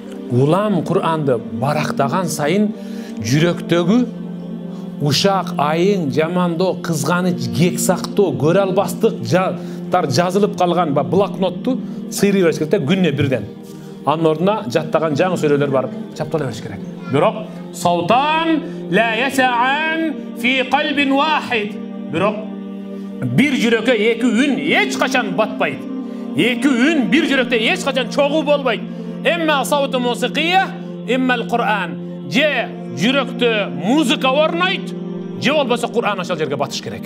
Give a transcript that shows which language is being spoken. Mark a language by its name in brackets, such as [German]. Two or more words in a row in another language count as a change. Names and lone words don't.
[Kyrgyz] улам Кур'анды барактаган сайын жүрөктөгү ушак, айың, жамандоо, кызганыч, кексактоо, көрө албастык жазылып калган блокнотту сыйрый бериш керек да, күнүнө бирден. Анын ордуна жаттаган жаңы сүрөлөр барып чаптала бериш керек. [Arabic] Бирок صوتان لا يسعان في قلب واحد. [Kyrgyz] Бирок бир жүрөккө эки үн эч качан батпайт. Эки үн бир жүрөктө эч качан чогуу болбойт. [Arabic] إما صوت الموسيقى إما القرآن. [Kyrgyz] Же жүрөктө музыка орнойт, же болбосо Кур'ан ошол жерге батыш керек.